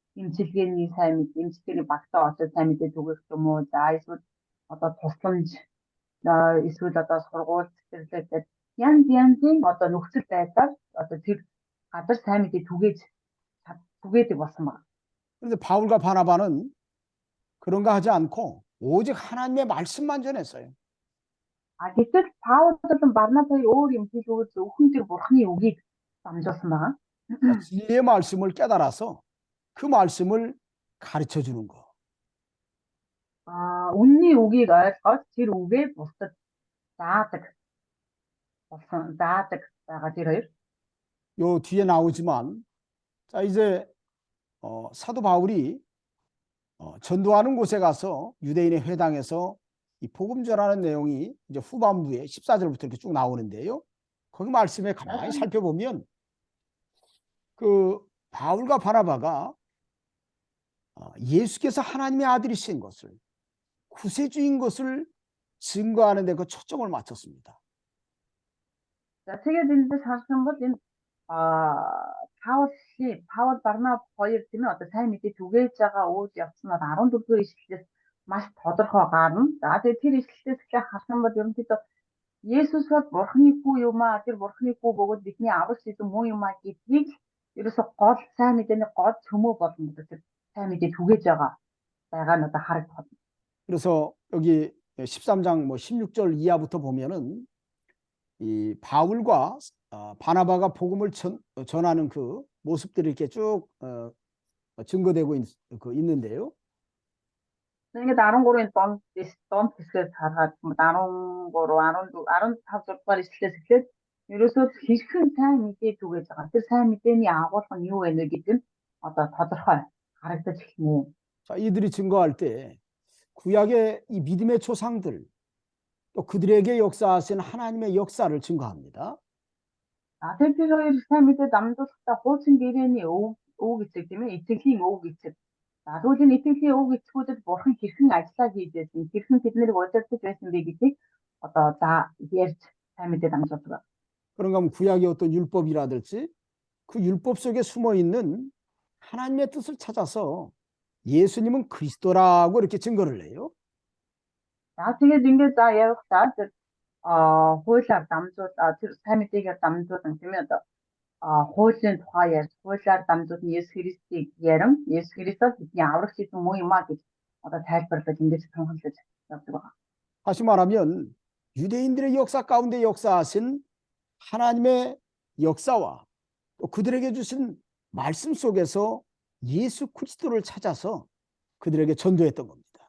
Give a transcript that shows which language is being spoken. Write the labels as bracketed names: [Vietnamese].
[Mongolian] Эмчилгээний сайн мэдээ, эмчилгээний багтаа очиж сайн мэдээ түгээх юм уу? За эсвэл одоо тусламж эсвэл одоо сургууль цэцэрлэгтэй янз янзын одоо нөхцөл байдлаар одоо тэр газар сайн мэдээ түгээдэг болсон байна. [Korean] 그런데 바울과 바나바는 그런 거 하지 않고 오직 하나님의 말씀만 전했어요. [Mongolian] Гэтэл Паул болон Барнаб хоёр өөр юм хэлгүй зөвхөн тэр бурхны үгийг дамжуулсан байна. [Korean] 진리의 말씀을 깨달아서 그 말씀을 가르쳐 주는 거. [Mongolian] Үнний үгийг ойлгоод тэр үгээ бусдад заадаг байгаа тэр хоёр. [Korean] 요 뒤에 나오지만 자 이제 사도 바울이 전도하는 곳에 가서 유대인의 회당에서 이 복음 전하는 내용이 이제 후반부에 14절부터 이렇게 쭉 나오는데요. 거기 말씀에 가만히 살펴보면 그 바울과 바나바가 예수께서 하나님의 아들이신 것을 구세주인 것을 증거하는 데 그 초점을 맞췄습니다. [Mongolian] За тэгээд эндээс харах юм бол энэ Паул Барнаб хоёр тийм ээ одоо сайн мэдээ түгээж байгаа үйл явц нь 14 дугаар ишлэлээс маш тодорхой гарна. За тэгээд тэр ишлэлээс эхлээ харах юм бол ерөнхийдөө Есүс бол Бурхны хүү юм аа. Тэр Бурхны хүү бөгөөд бидний аврах эзэн мөн юм аа гэдгийг ерөөсө гол сайн мэдээний гол цөмөө болгон одоо тэр сайн мэдээ түгээж байгаа нь одоо харагдах. [Korean] 그래서 여기 13장 뭐 16절 이하부터 보면은 이 바울과 바나바가 복음을 전하는 그 모습들이 이렇게 쭉 증거되고 있는데요. [Mongolian] ингээд 13-ын донд хэсгээс харахад 13, 14, 15 дугаар ишлэлээс эхлээд ерөөсөө хэрхэн сайн мэдээ түгээж байгаа. Тэр сайн мэдээний агуулга нь юу вэ гэдэг нь одоо тодорхой харагдаж эхэлнэ. [Korean] 자, 이들이 증거할 때 구약의 이 믿음의 조상들 또 그들에게 역사하신 하나님의 역사를 증거합니다. [Mongolian] Тэр хоёр сайн мэдээ дамжуулахдаа хуучин гэрээний өв эцэг тийм ээ, итгэлийн өв эцэг. За тэгвэл энэ итгэлийн өв эцгүүдэд бурхан хэрхэн ажиллаа хийж байсан, хэрхэн тэднийг удирдах байсан бэ гэдгийг одоо ярьж сайн мэдээ дамжуулдаг. [Korean] 그런가 하면 구약의 어떤 율법이라든지 그 율법 속에 숨어 있는 하나님의 뜻을 찾아서 예수님은 그리스도라고 이렇게 증거를 해요. [Mongolian] За тэгээд ингээд явахдаа тэр хуулиар дамжуулаад тэр сайн мэдээгээр дамжуулан тийм ээ одоо хуулийн тухай ярьж хуулиар дамжуулан Есүс Христийг ярин Есүс Христос бидний аврагч эзэн мөн юм а гэж одоо тайлбарлаж ингэж тунхаглаж явдаг байна. [Korean] 다시 말하면 유대인들의 역사 가운데 역사하신 하나님의 역사와 또 그들에게 주신 말씀 속에서 예수 그리스도를 찾아서 그들에게 전도했던 겁니다.